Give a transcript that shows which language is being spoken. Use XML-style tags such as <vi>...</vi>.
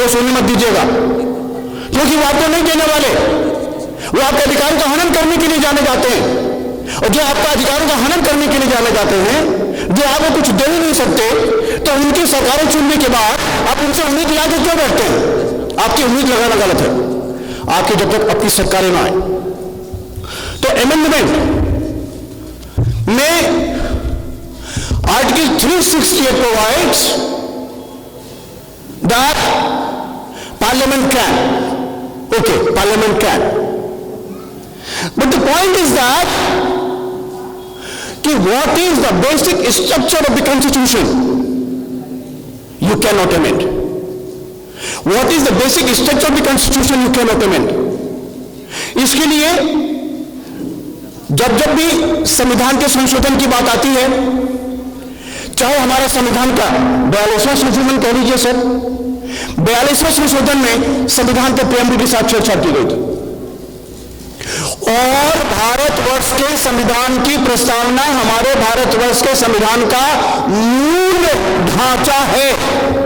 <hi>दोष होने मत दीजिएगा, क्योंकि वो आपको नहीं देने वाले, वो आपके अधिकारों का हनन करने के लिए जाने जाते हैं, और जो आपका अधिकारों का हनन करने के लिए जाने जाते हैं, जो आपको कुछ दे ही नहीं सकते, तो उनकी सरकारें चुनने के बाद आप उनसे उम्मीद लगा के क्यों बैठते हैं? आपकी उम्मीद लगाना गलत है, आपकी जब तक अपनी सरकारें ना आए।</hi> <en>तो अमेंडमेंट में article 368 provides that parliament can, okay, parliament can, but the point is that what is the basic structure of the constitution? You cannot amend. What is the basic structure of the constitution? You cannot amend.</en> <hi>इसके लिए जब जब भी संविधान के संशोधन की बात आती है, चाहे हमारे संविधान का 42वां संशोधन कह लीजिए सर, 42वें संशोधन में संविधान के प्रेम्बल के साथ छेड़छाड़ की गई थी, और भारतवर्ष के संविधान की प्रस्तावना हमारे भारतवर्ष के संविधान का मूल ढांचा है।</hi>